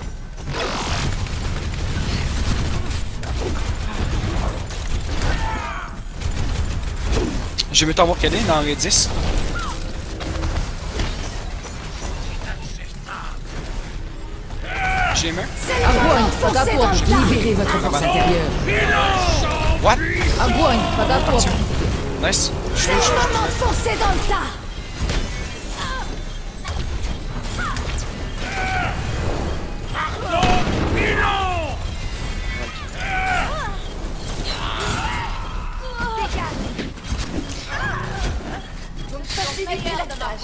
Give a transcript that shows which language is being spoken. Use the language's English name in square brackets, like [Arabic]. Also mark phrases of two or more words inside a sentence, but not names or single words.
[French] Je vais t'envoyer cadet dans les 10. J'ai main. [Russian] Огонь по готовности. [French] Libérez votre force intérieure. What? [Russian] Огонь по готовности. [French] Nice. C'est le moment de foncer dans le tas. Faciliter la tâche.